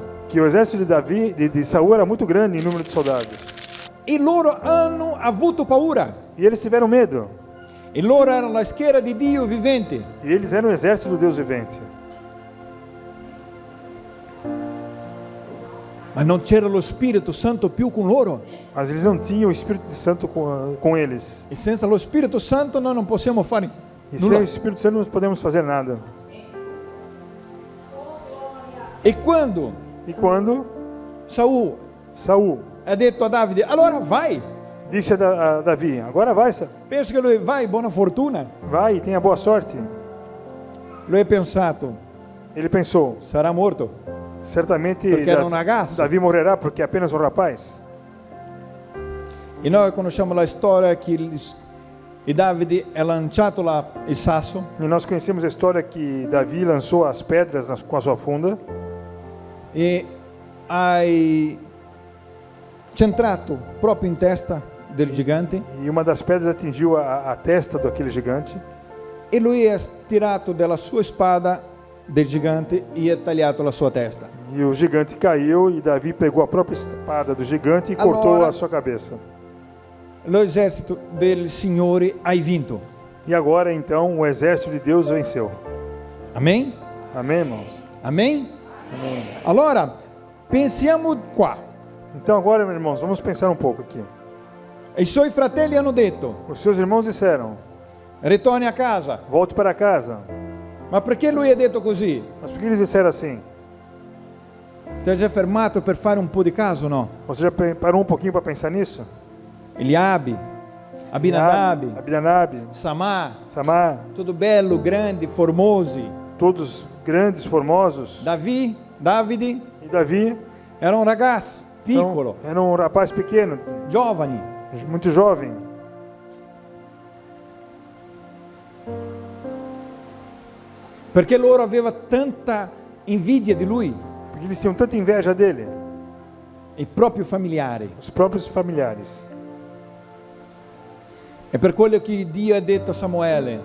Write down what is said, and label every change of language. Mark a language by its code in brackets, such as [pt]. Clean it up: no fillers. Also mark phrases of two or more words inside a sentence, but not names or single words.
[pt] que o exército de Davi, de Saul, era muito grande em número de soldados. [it] e loro hanno avuto paura. [pt] E eles tiveram medo. [it] E loro erano la schiera di Dio vivente. [pt] E eles eram o exército do Deus vivente. [it] Ma non c'era lo Spirito Santo più con loro. [pt] Mas eles não tinham o Espírito Santo com eles. [it] E senza lo Spirito Santo noi non possiamo fare [pt] E sem [it] nulla. [pt] o Espírito Santo não podemos fazer nada. [it] E quando [pt] E quando [it] Saul [pt] Saul [it] ha detto a Davide, allora vai, [pt] disse a Davi, agora vai, [it] penso che lui, vai, buona fortuna. [pt] vai e tenha boa sorte. [it] Lui ha pensato, [pt] Ele pensou, [it] sarà morto, [pt] certamente [it] perché era un ragazzo. [pt] Davi morrerá porque é apenas um rapaz. [it] E noi conosciamo la storia che e Davide ha lanciato il sasso [pt] E nós conhecemos a história que Davi lançou as pedras com a sua funda [it] e hai centrato proprio in testa del gigante [pt] e uma das pedras atingiu a testa daquele gigante. [it] e lui ha tirato dalla sua spada del gigante e ha tagliato la sua testa. [pt] E o gigante caiu e Davi pegou a própria espada do gigante e [it] Allora- [pt] cortou a sua cabeça. [it] L'esercito del Signore hai vinto. [pt] E agora então o exército de Deus venceu. [it] Amen? [pt] Amém, irmãos? [it] Amen? [pt] Amém. [it] Allora, pensiamo qua. [pt] Então agora, meus irmãos, vamos pensar um pouco aqui. [it] I suoi fratelli hanno detto, [pt] Os seus irmãos disseram, [it] ritorni a casa. [pt] volte para casa. [it] Ma perché lui ha detto così? [pt] Mas por que eles disseram assim? [it] Ti hai già fermato per fare un po' di caso, no? [pt] Você já parou um pouquinho para pensar nisso? [it] Eliabe, Abinadab, [pt] Abinadab, [it] Samar, [pt] Samar, [it] tudo bello, grandi, formosi. [pt] todos grandes, formosos. [it] Davide [pt] E Davi [it] era un ragazzo [pt] então, [it] piccolo, [pt] era um rapaz pequeno, [it] giovane. [pt] muito jovem. [it] Perché loro aveva tanta invidia di lui, [pt] Porque eles tinham tanta inveja dele, [it] i propri familiari. [pt] os próprios familiares. [it] È per quello che Dio ha detto a Samuele,